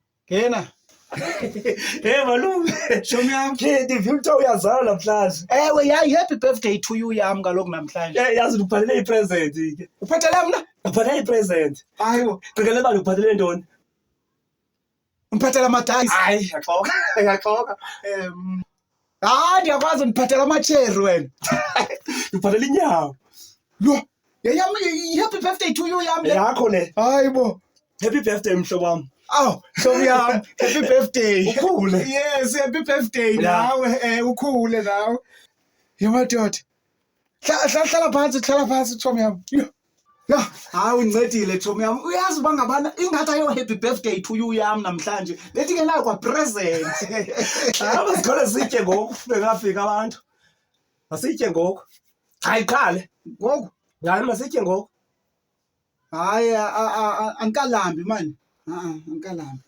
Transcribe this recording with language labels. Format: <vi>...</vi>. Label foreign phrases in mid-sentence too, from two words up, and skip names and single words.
<xh>Ngena. Malume. Shomi yam. Ndivile ukuthi uyazalwa namhlanje. Ewe, yayi</xh> <en>happy birthday to you</en> <xh>yam kaloku namhlanje. Yazi ukuphathele ipresent ke. Uphathele mna? Uphathele ipresent. Hayibo. Qikelela bani uphathele ntoni? Umphathela amadayisi. Hayi, yaxoka. Ndiyakwazi ndiphathela amacheri wena. Uphathele inyawo. Lo, yam</xh> <en>happy birthday to you</en> <xh>yam. Yakho le. Hayibo.</xh> <en>Happy birthday</en> <xh>mhlobo wami. Aw, shomi yam.</xh> <en>Happy birthday.</en> <xh>Ukhule.</xh> <en>Yes, happy birthday nawe.</en> <xh>Ukhule nawe. Yemadoda. Hlala phansi shomi yam. Ya, hayi uncedile Thomi yam. Uyazi uba ngabana ingathi ayo</xh> <en>happy birthday to you</en> <xh>yam namhlanje. Bethi ke nayo kwa present. Hamba sikhole sitye ngoku bengafika abantu. Masitye ngoku. Hayi qale. Ngoku, Ngani masitye ngoku? hayi ankalambi man. Ankalambi.</xh>